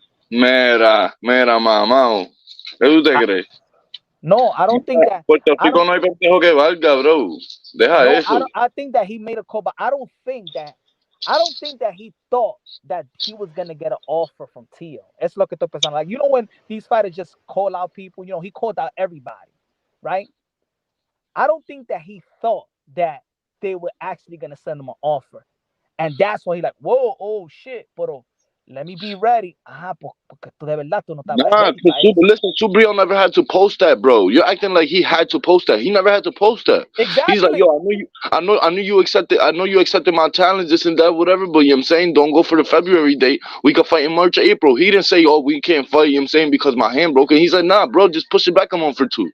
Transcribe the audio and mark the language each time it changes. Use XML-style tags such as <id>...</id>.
<es>Mira, mamá, ¿qué tú te crees?</es> <en>No, I don't think that.</en> <es>Puerto Rico no hay pendejo que valga, bro. Deja eso.</es> <en>I think that he made a call, but I don't think that he thought that he was going to get an offer from Teo. It's</en> <es>lo que estoy pensando.</es> <en>Like, when these fighters just call out people, he called out everybody, right? I don't think that he thought that they were actually going to send him an offer. And that's why he's like, whoa, oh, shit, pero let me be ready.</en> <es>Porque tú de verdad tú no estabas ready.</es> <en>Listen, Subriel never had to post that, bro. You're acting like he had to post that. He never had to post that. Exactly. He's like, yo, I know you accepted my challenge, this and that, whatever, but I'm saying don't go for the February date. We could fight in March or April. He didn't say, oh, we can't fight, I'm saying, because my hand broke. And he's like, nah, bro, just push it back a month or two.</en>